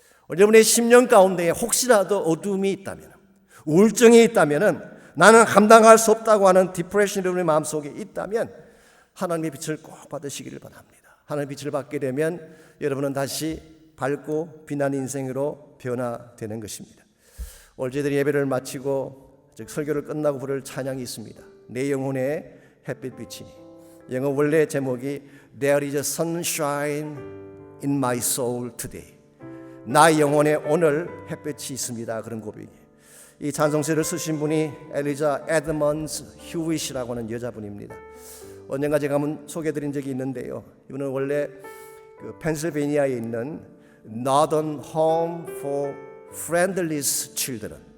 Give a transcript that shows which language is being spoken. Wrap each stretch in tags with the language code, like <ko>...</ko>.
<ko>여러분의 심령 가운데 혹시라도 어둠이 있다면, 우울증이 있다면, 나는 감당할 수 없다고 하는 디프레션이 여러분의 마음속에 있다면 하나님의 빛을 꼭 받으시기를 바랍니다. 하나님의 빛을 받게 되면 여러분은 다시 밝고 빛난 인생으로 변화되는 것입니다. 오늘 저희들이 예배를 마치고 즉 설교를 끝나고 부를 찬양이 있습니다. 내 영혼의 햇빛 비치니. 영어 원래 제목이</ko> <en>There is a sunshine in my soul today.</en> <ko>나의 영혼에 오늘 햇빛이 있습니다. 그런 고백이에요. 이 찬송시를 쓰신 분이 엘리자 에드먼즈 휴윗이라고 하는 여자분입니다. 언젠가 제가 한번 소개해드린 적이 있는데요. 이분은 원래 그 펜실베니아에 있는 Northern Home for Friendless Children.</ko>